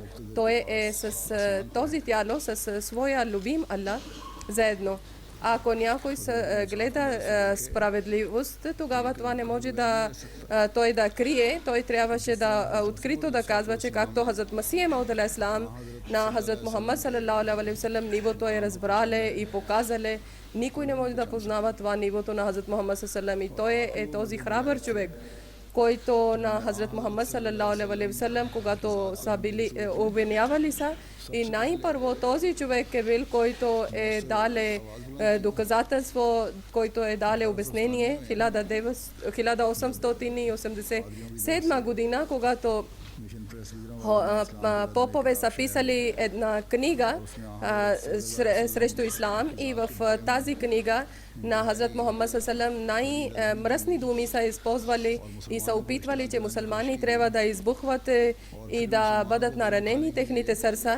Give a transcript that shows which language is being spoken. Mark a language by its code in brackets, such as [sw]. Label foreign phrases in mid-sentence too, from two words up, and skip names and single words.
[bg] Той е с този тяло, с своя любим Аллах заедно. Ако някой гледа справедливост, тогава това не може да той да крие. Той трябваше да открито да казва, че както Хазрат Масия Мауд алейхиссалам на Хазрат Мухаммад [ar] صلى الله عليه وسلم [bg] нивото е разбрале и показале. Никой не може да познава това нивото на Хазрат Мухаммад салалаху и той е този храбър човек, който на Хазрат Мухаммад [ar] صلى الله عليه وسلم, [bg] когато са били обвинявали са, и най-първо този човек е бил, който е дале доказателство, който е дале обяснение 1887 година, когато попове са писали една книга срещу ислам и в тази книга на Хазрат Мухаммад салалаху най-мръсни думи са използвали и са опитвали, че мусулмани трябва да избухват и да бъдат наранени техните сърца.